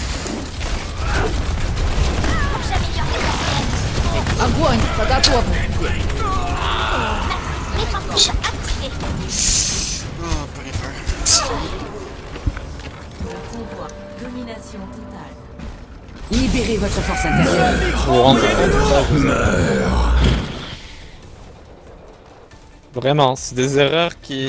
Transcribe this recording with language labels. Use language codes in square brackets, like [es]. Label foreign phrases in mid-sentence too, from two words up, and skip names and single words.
[fr] Faut que j'améliore mes affaires. [ru] Огонь по готовности. [fr] Défensive activée. Oh, périphérie. le pouvoir. Domination totale. Libérez votre force intérieure. Vous vous rendez compte de ça, je sais. Vraiment, c'est des erreurs qui